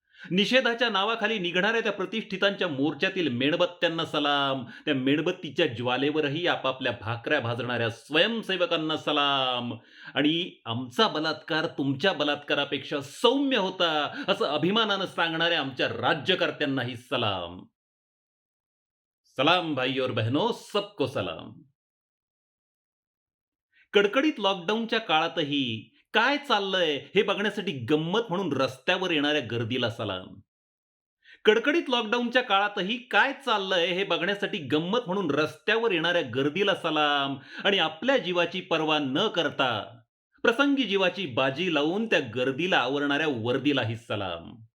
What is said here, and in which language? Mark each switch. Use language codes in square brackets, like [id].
[mr] निषेधाच्या नावाखाली निघणाऱ्या त्या प्रतिष्ठितांच्या मोर्चातील मेणबत्त्यांना सलाम. त्या मेणबत्तीच्या ज्वालेवरही आपापल्या भाकऱ्या भाजणाऱ्या स्वयंसेवकांना सलाम. आणि आमचा बलात्कार तुमच्या बलात्कारापेक्षा सौम्य होता असं अभिमानानं सांगणाऱ्या आमच्या राज्यकर्त्यांनाही सलाम. [hi] सलाम भाई और बहनों, सबको सलाम. [mr] कडकडीत लॉकडाऊनच्या काळातही काय चाललंय हे बघण्यासाठी गंमत म्हणून रस्त्यावर येणाऱ्या गर्दीला सलाम. कडकडीत लॉकडाऊनच्या काळातही काय चाललंय हे बघण्यासाठी गंमत म्हणून रस्त्यावर येणाऱ्या गर्दीला सलाम. आणि आपल्या जीवाची पर्वा न करता प्रसंगी जीवाची बाजी लावून त्या गर्दीला आवरणाऱ्या वर्दीलाही सलाम.